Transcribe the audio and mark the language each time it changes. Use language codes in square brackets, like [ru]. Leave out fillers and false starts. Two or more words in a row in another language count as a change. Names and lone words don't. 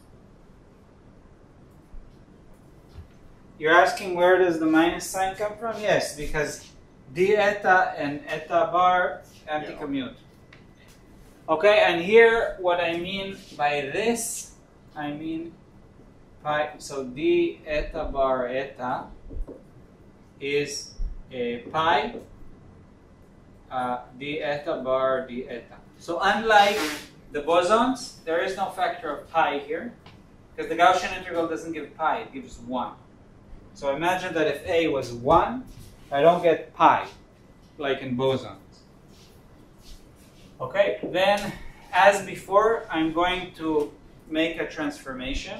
[en] You're asking where does the minus sign come from? Yes, because d eta and eta bar anti-commute. Okay, and here what I mean by this, I mean pi. So d eta bar eta is a pi d eta bar d eta. So unlike the bosons, there is no factor of pi here, because the Gaussian integral doesn't give pi, it gives 1. So imagine that if a was 1, I don't get pi, like in bosons. Okay, then as before, I'm going to make a transformation.